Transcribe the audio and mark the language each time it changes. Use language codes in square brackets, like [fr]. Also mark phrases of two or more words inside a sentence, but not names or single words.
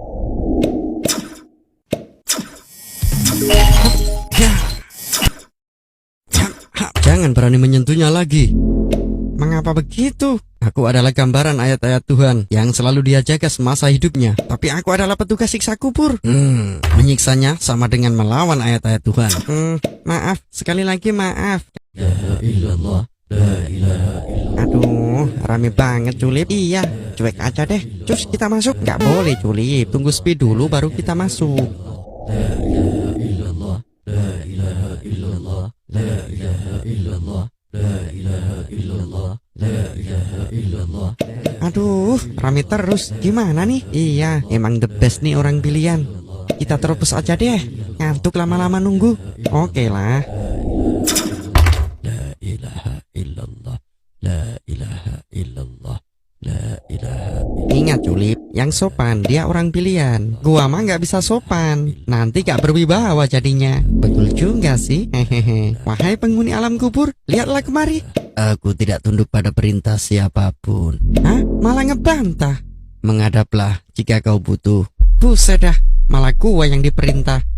[id] Jangan berani menyentuhnya lagi. Mengapa begitu? Aku adalah gambaran ayat-ayat Tuhan yang selalu dia jaga semasa hidupnya. Tapi aku adalah petugas siksa kubur. Menyiksanya sama dengan melawan ayat-ayat Tuhan. Maaf, sekali lagi maaf. [ar] لا إلالله، لا إله إلا الله. [id] Aduh, rame banget Culip. Iya, cuek aja deh. Cus, kita masuk. Gak boleh Culip, tunggu speed dulu baru kita masuk. [ar] لا إله إلا الله، لا إله إلا الله، لا إله إلا الله، لا إله إلا الله، لا إله إلا الله. [id] Aduh, rame terus. Gimana nih? Iya, emang [en] the best [id] nih orang pilihan. Kita terus aja deh. Ngantuk lama-lama nunggu. Oke lah. [ar] لا إله إلا الله، لا إله إلا الله، لا إله إلا الله. [id] Ingat Culip, yang sopan dia orang pilihan. Gua mah nggak bisa sopan. Nanti gak berwibawa jadinya. Betul juga sih. Hehehe. Wahai penghuni alam kubur, lihatlah kemari. Aku tidak tunduk pada perintah siapapun. Hah? Malah ngebantah. Menghadaplah jika kau butuh. Buset dah, malah gua yang diperintah.